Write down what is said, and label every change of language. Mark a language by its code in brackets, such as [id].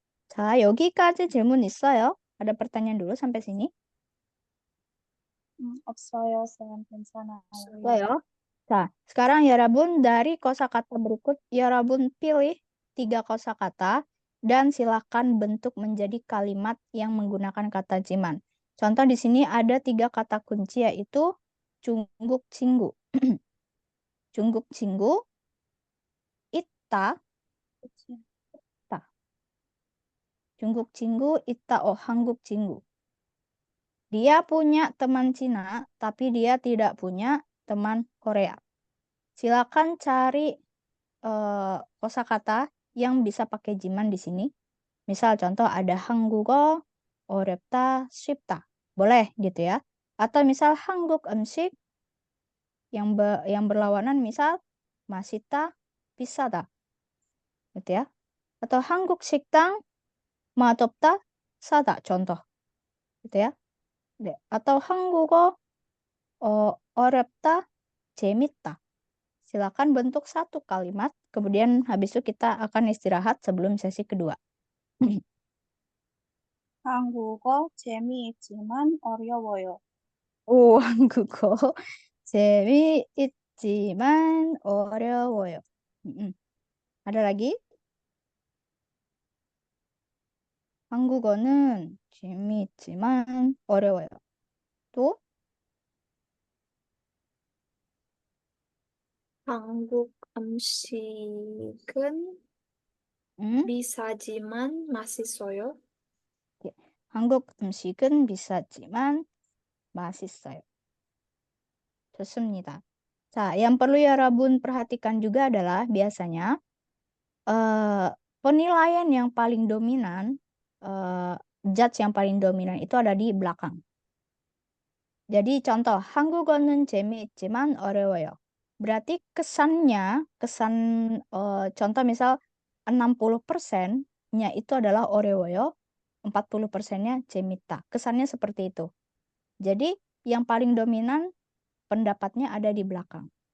[ko] 자, 여기까지 질문 있어요? [id] ada pertanyaan dulu sampai sini? [ko] 없어요, 쌤. 괜찮아요. 없어요. [id] 자, sekarang Yarabun dari kosakata berikut, Yarabun pilih 3 kosakata dan silakan bentuk menjadi kalimat yang menggunakan kata jiman. Contoh di sini ada 3 kata kunci yaitu [ko] 중국 친구, 중국 친구, 있다, 중국 친구, 있다, 한국 친구. [id] Dia punya teman Cina, tapi dia tidak punya teman Korea. Silakan cari kosakata yang bisa pakai jiman di sini. Misal contoh ada [ko] 한국어 어렵다, 쉽다. [id] Boleh gitu ya. Atau misal 한국 음식 yang berlawanan misal [ko] 맛있다, 비싸다. [id] Gitu ya. Atau [ko] 한국 식당 맛없다, 싸다. [id] Contoh. Gitu ya. [ko] Atau 한국어 어렵다, 재밌다. [id] Silakan bentuk satu kalimat, kemudian habis itu kita akan istirahat sebelum sesi kedua. [ko] 한국어 재미있지만 어려워요. 오, 한국어 재미있지만 어려워요. Ada lagi? 한국어는 재미있지만 어려워요. 또? 한국 음식은 비싸지만 맛있어요. 한국 음식은 비싸지만 맛있어요. 좋습니다. [id] 자, yang perlu ya Rabun perhatikan juga adalah biasanya penilaian yang paling dominan, judge yang paling dominan itu ada di belakang. Jadi contoh, [ko] 한국어는 재미있지만 어려워요. [id] Berarti kesan contoh misal 60%-nya itu adalah 어려워요, 40%-nya 재밌다. Kesannya seperti itu. Jadi yang paling dominan pendapatnya ada di belakang.